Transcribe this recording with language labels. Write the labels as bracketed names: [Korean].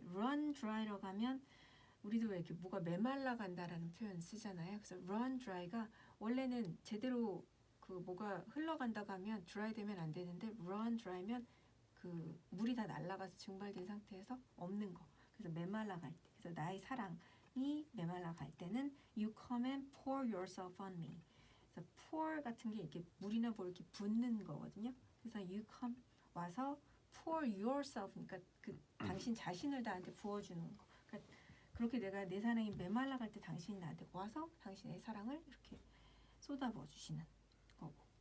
[Korean] run dry라고 하면 우리도 왜 이렇게 뭐가 메말라 간다라는 표현 쓰잖아요. 그래서 run dry가 원래는 제대로 그 뭐가 흘러간다고 하면 dry 되면 안 되는데 run dry면 그 물이 다 날아가서 증발된 상태에서 없는 거. 그래서 메말라 갈 때. 그래서 나의 사랑이 메말라 갈 때는 [English] you come and pour yourself on me. [Korean] 그래서 pour 같은 게 이렇게 물이나 뭐 이렇게 붓는 거거든요. 그래서 you come 와서 pour yourself 그러니까 그 당신 자신을 나한테 부어주는 거. 그러니까 그렇게 내가 내 사랑이 메말라 갈 때 당신이 나한테 와서 당신의 사랑을 이렇게 쏟아부어 주시는 거고.